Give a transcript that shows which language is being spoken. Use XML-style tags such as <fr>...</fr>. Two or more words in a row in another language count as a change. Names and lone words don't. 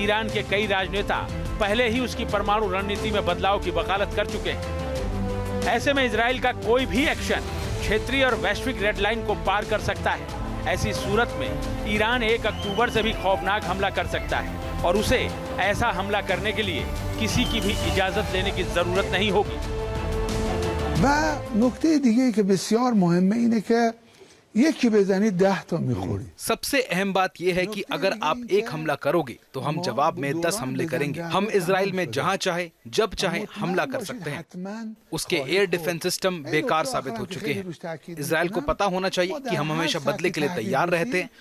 <hi>ईरान के कई राजनेता पहले ही उसकी परमाणु रणनीति में बदलाव की वकालत कर चुके हैं। ऐसे में इजराइल का कोई भी एक्शन क्षेत्रीय और वैश्विक</hi> <en>red line</en> <hi>को पार कर सकता है। ऐसी सूरत में ईरान 1 अक्टूबर से भी खौफनाक हमला कर सकता है और उसे ऐसा हमला करने के लिए किसी की भी इजाजत लेने की जरूरत नहीं होगी।</hi> <fa>و نکته دیگه‌ای که بسیار مهمه اینه که یکی بزنید 10 تا میخوری.</fa> <hi>सबसे अहम बात यह है कि अगर आप एक हमला करोगे तो हम जवाब में 10 हमले करेंगे। हम इजराइल में जहां चाहे जब चाहे हमला कर सकते हैं। उसके</hi> <en>air defense system</en> <hi>बेकार साबित हो चुके हैं। इजराइल को पता होना चाहिए कि हम हमेशा बदले के लिए तैयार रहते हैं।</hi>